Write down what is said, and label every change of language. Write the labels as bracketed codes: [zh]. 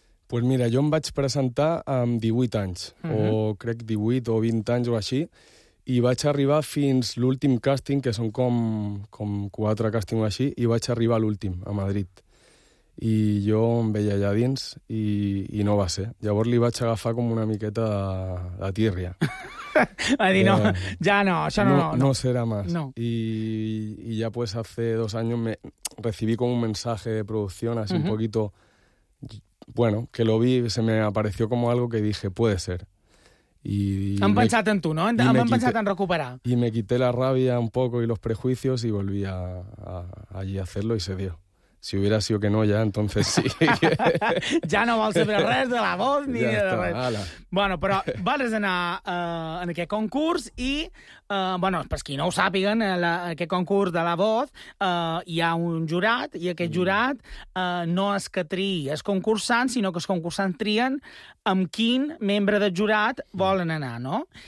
[ca] Pues mira, jo em vaig presentar amb 18 anys, o crec 18 o 20 anys o així, i vaig arribar fins l'últim càsting, que són com quatre càstings o així, i vaig arribar a l'últim, a Madrid. I jo em veia allà dins i no va ser. Llavors li vaig agafar com una miqueta de tírria. Va dir, no, ja no, això no. No serà més. No. [es] I ja, pues, hace dos años me recibí com un mensaje de producción, así un poquito, bueno, que lo vi, se me apareció como algo que dije, puede ser. [ca] Han pensat en tu, no? Han pensat en recuperar. [es] Y me quité la rabia un poco y los prejuicios y volví allí a hacerlo y se dio. Si hubiera sido que no, ya, entonces sí. [ca] Ja no vols saber res de La Voz ni ja de està, res. Ala. Bueno, però vas anar en aquest concurs i, bueno, per qui no ho sàpiguen, aquest concurs de La Voz, hi ha un jurat i aquest jurat no és que triï els concursants, sinó que els concursants trien amb quin membre del jurat volen anar, no?